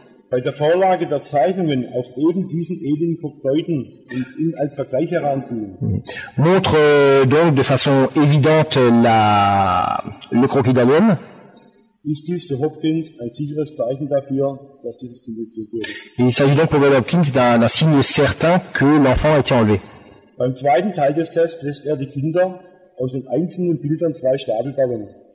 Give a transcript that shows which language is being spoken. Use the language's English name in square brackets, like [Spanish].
[German] bei der Vorlage der Zeichnungen auf eben diesen Alienkopf deuten und ihn als Vergleich heranziehen, [French] montre donc de façon évidente le croquis d'alien, [German] ist dies für Hopkins ein sicheres Zeichen dafür, dass dieses Kind entführt wurde. [French] Il s'agit donc pour Bob Hopkins d'un signe certain que l'enfant a été enlevé. [German] Beim zweiten Teil des Tests lässt er die Kinder aus den einzelnen Bildern 2 Stapel bauen.